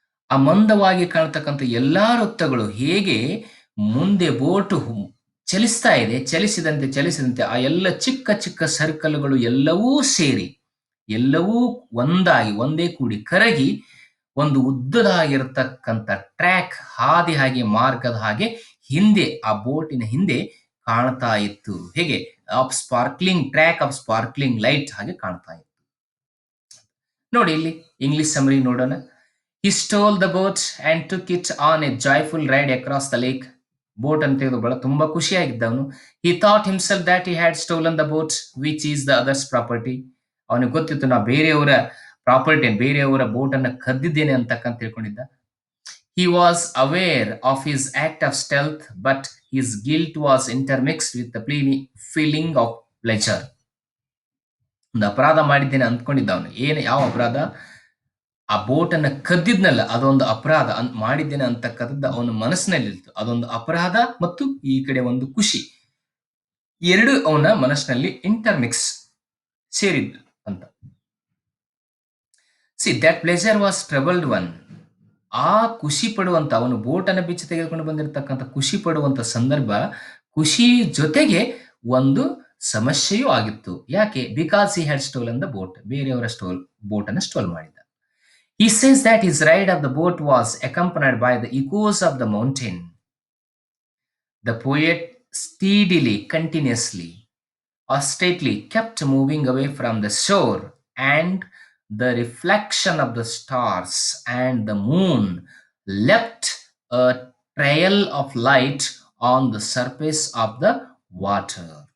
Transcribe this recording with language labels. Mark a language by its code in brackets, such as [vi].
[kn] ಆ ಮಂದವಾಗಿ ಕಾಣ್ತಕ್ಕಂಥ ಎಲ್ಲಾ ವೃತ್ತಗಳು ಹೇಗೆ ಮುಂದೆ ಬೋಟು ಚಲಿಸ್ತಾ ಇದೆ, ಚಲಿಸಿದಂತೆ ಆ ಎಲ್ಲ ಚಿಕ್ಕ ಚಿಕ್ಕ ಸರ್ಕಲ್ಗಳು ಎಲ್ಲವೂ ಸೇರಿ, ಎಲ್ಲವೂ ಒಂದೇ ಕೂಡಿ ಕರಗಿ ಒಂದು ಉದ್ದದಾಗಿರತಕ್ಕಂಥ ಟ್ರ್ಯಾಕ್, ಹಾಗೆ ಮಾರ್ಗದ ಹಾಗೆ ಹಿಂದೆ, ಆ ಬೋಟಿನ ಹಿಂದೆ ಕಾಣ್ತಾ ಇತ್ತು. ಹೇಗೆ? ಟ್ರ್ಯಾಕ್ ಆಫ್ ಸ್ಪಾರ್ಕ್ಲಿಂಗ್ ಲೈಟ್ ಹಾಗೆ ಕಾಣ್ತಾ ಇತ್ತು. ನೋಡಿ, ಇಲ್ಲಿ ಇಂಗ್ಲಿಷ್ ಸಮರಿ ನೋಡೋಣ. [en] He stole the boat and took it on a joyful ride across the lake. [kn] Boat ಅಂತ ತೆಗೆದು ತುಂಬಾ ಖುಷಿಯಾಗಿದ್ದವನು. [en] He thought himself that he had stolen the boat, which is the other's property. [kn] ಅವನಿಗೆ ಗೊತ್ತಿತ್ತು, ನಾ ಬೇರೆಯವರ property, ಬೇರೆಯವರ boat ಅನ್ನ ಕದ್ದಿದ್ದೇನೆ ಅಂತಕ್ಕಂತ ತಿಳ್ಕೊಂಡಿದ್ದ. [en] He was aware of his act of stealth, but his guilt was intermixed with the feeling of pleasure. [kn] ಒಂದು ಅಪರಾಧ ಮಾಡಿದ್ದೇನೆ ಅಂದ್ಕೊಂಡಿದ್ದ ಅವನು. ಯಾವ ಅಪರಾಧ? ಆ ಬೋಟ್ ಅನ್ನ ಕದ್ದಿದ್ನಲ್ಲ, ಅದೊಂದು ಅಪರಾಧ ಮಾಡಿದ್ದೇನೆ ಅಂತಕ್ಕಂಥದ್ದು ಅವನ ಮನಸ್ಸಿನಲ್ಲಿತ್ತು. ಅದೊಂದು ಅಪರಾಧ ಮತ್ತು ಈ ಕಡೆ ಒಂದು ಖುಷಿ, ಎರಡು ಅವನ ಮನಸ್ಸಿನಲ್ಲಿ ಇಂಟರ್ಮಿಕ್ಸ್ ಸೇರಿದ್ದು ಅಂತ. [en] C, that pleasure was troubled one. [kn] ಆ ಖುಷಿ ಪಡುವಂತ, ಅವನು ಬೋಟ್ ಅನ್ನ ಬಿಚ್ಚಿ ತೆಗೆದುಕೊಂಡು ಬಂದಿರತಕ್ಕಂಥ ಖುಷಿ ಪಡುವಂತ ಸಂದರ್ಭ, ಖುಷಿ ಜೊತೆಗೆ ಒಂದು ಸಮಸ್ಯೆಯೂ ಆಗಿತ್ತು. ಯಾಕೆ? [en] Because he had stolen the boat. [kn] ಬೇರೆಯವರ ಬೋಟ್ ಅನ್ನ ಸ್ಟೋಲ್ ಮಾಡಿದ. [en] He says that his ride of the boat was accompanied by the echoes of the mountain. The poet steadily, continuously, austerely kept moving away from the shore, and the reflection of the stars and the moon left a trail of light on the surface of the water.